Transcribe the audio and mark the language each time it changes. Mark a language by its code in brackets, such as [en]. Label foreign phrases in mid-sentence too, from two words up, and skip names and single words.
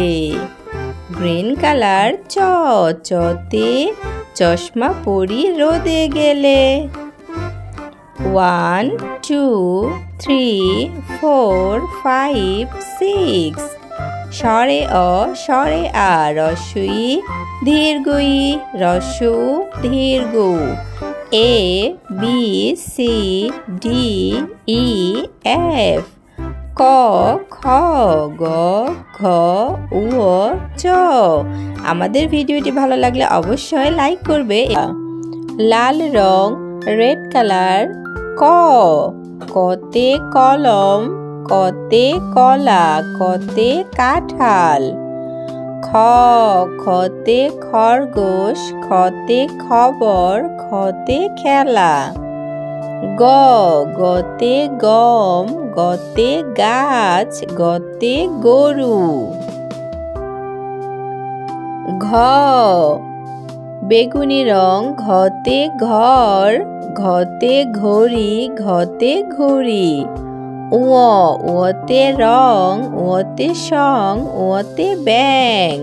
[en] green colour [bn] চ, চতে চশমা পরি রোদে গেলে। 1 2 3 4 5 6, স্বরে অ স্বরে আ, রস্বই দীর্ঘই, রস্যু দীর্ঘ। [en] A B C D E F, [bn] ক খ গ ঘ উ চ। আমাদের ভিডিওটি ভালো লাগলে অবশ্যই লাইক করবে। লাল রং [en] red colour [bn] ক, কতে কলম কতে কলা কতে কাঁঠাল। খ, খতে খরগোশ খতে খবর খতে খেলা। গ, গতে গম গতে গাছ গতে গরু। ঘ, বেগুনি রং ঘতে ঘর ঘতে ঘড়ি ঘতে ঘুড়ি। উ, উতে রং উতে সং উতে ব্যাং।